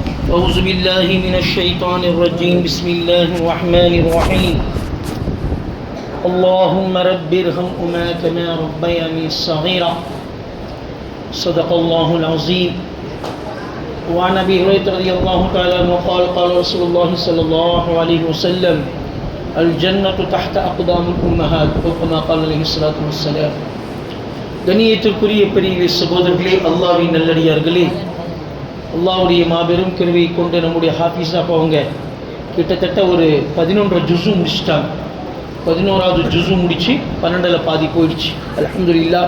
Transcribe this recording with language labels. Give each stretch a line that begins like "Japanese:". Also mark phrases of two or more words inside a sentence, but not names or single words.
Arabic: أعوذ بالله من الشيطان الرجيم بسم الله الرحمن الرحيم اللهم رب ارحمهما كما ربياني صغيرا صدق الله العظيم وعن أبي هريرة رضي الله تعالى عنه قال قال رسول الله صلى الله عليه وسلم الجنة تحت أقدام الأمهات وكما قال عليه الصلاة والسلام
Tamil: கண்ணியத்திற்குரிய பெரிய சகோதரர்களே, அல்லாஹ்வின் நல்லடியார்களே, அல்லாஹ்வுடைய மாபெரும் கிருபையை கொண்டு நம்முடைய ஹாஃபிஸா அவங்க கிட்டத்தட்ட ஒரு 11 ஜுஸு முடிச்சிட்டாங்க. 11வது ஜுஸு முடித்து 12ல் பாதி போயிடுச்சு. அல்ஹம்துலில்லாஹ்.